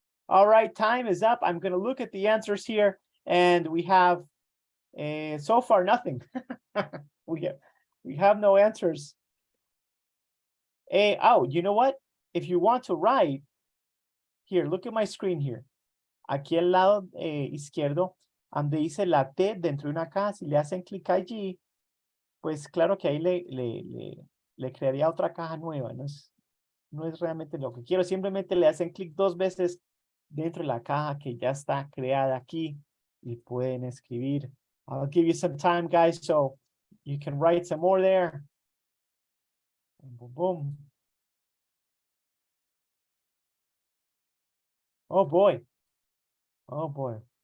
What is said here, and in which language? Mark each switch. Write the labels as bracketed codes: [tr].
[en] All right, time is up. I'm going to look at the answers here, and we have so far nothing. we have no answers. Oh, you know what? If you want to write, here, look at my screen here. [es] Aquí al lado izquierdo, donde dice la T dentro de una caja, si le hacen clic allí, pues claro que ahí le crearía otra caja nueva. No es realmente lo que quiero. Simplemente le hacen clic 2 veces dentro de la caja que ya está creada aquí y pueden escribir. [en] I'll give you some time, guys, so you can write some more there. Boom, boom. Oh boy. Oh boy.